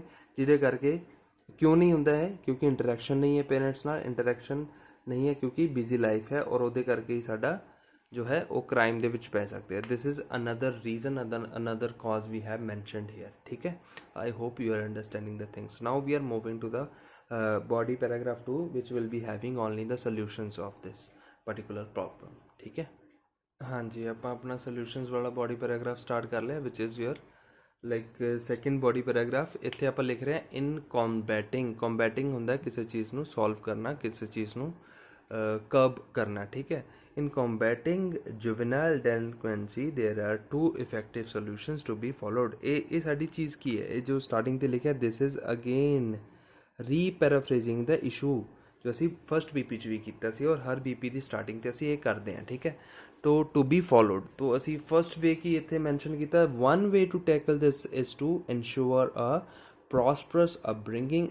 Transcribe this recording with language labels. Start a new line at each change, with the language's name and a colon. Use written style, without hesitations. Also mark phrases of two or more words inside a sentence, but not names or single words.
Punjabi: ਜਿਹਦੇ ਕਰਕੇ ਕਿਉਂ ਨਹੀਂ ਹੁੰਦਾ ਹੈ, ਕਿਉਂਕਿ ਇੰਟਰੈਕਸ਼ਨ ਨਹੀਂ ਹੈ ਪੇਰੈਂਟਸ ਨਾਲ, ਇੰਟਰੈਕਸ਼ਨ ਨਹੀਂ ਹੈ ਕਿਉਂਕਿ
English: busy life
Punjabi: ਹੈ, ਔਰ ਉਹਦੇ ਕਰਕੇ ਹੀ ਸਾਡਾ ਜੋ ਹੈ ਉਹ ਕ੍ਰਾਈਮ ਦੇ ਵਿੱਚ ਪੈ ਸਕਦੇ ਆ।
English: this is another reason, another cause we have mentioned here.
Punjabi: ਠੀਕ ਹੈ,
English: I hope you are understanding the things. now we are moving to the body paragraph 2 which will be having only the solutions of this particular problem।
Punjabi: ਠੀਕ ਹੈ, ਹਾਂ ਜੀ, ਆਪਾਂ ਆਪਣਾ solutions ਵਾਲਾ
English: body paragraph start
Punjabi: ਕਰ ਲਿਆ
English: which is your like second body paragraph।
Punjabi: ਇੱਥੇ ਆਪਾਂ ਲਿਖ ਰਹੇ ਹਾਂ
English: in combating
Punjabi: ਹੁੰਦਾ ਕਿਸੇ ਚੀਜ਼ ਨੂੰ solve ਕਰਨਾ, ਕਿਸੇ ਚੀਜ਼ ਨੂੰ curb ਕਰਨਾ। ਠੀਕ ਹੈ,
English: in combating juvenile delinquency there are two effective solutions to be followed।
Punjabi: ਇਹ ਸਾਡੀ ਚੀਜ਼ ਕੀ ਹੈ, ਇਹ ਜੋ starting ਤੇ ਲਿਖਿਆ
English: this is again
Punjabi: ਰੀਪੈਰਾਫਰੇਜ਼ਿੰਗ ਦਾ ਇਸ਼ੂ ਜੋ ਅਸੀਂ
English: first BP
Punjabi: 'ਚ ਵੀ ਕੀਤਾ ਸੀ, ਔਰ ਹਰ ਬੀਪੀ ਦੀ ਸਟਾਰਟਿੰਗ 'ਤੇ ਅਸੀਂ ਇਹ ਕਰਦੇ ਹਾਂ। ਠੀਕ ਹੈ,
English: ਤੋ to be followed,
Punjabi: ਤੋ ਅਸੀਂ
English: first way
Punjabi: ਕੀ ਇੱਥੇ ਮੈਂਸ਼ਨ ਕੀਤਾ,
English: one way to tackle this is to ensure a prosperous upbringing.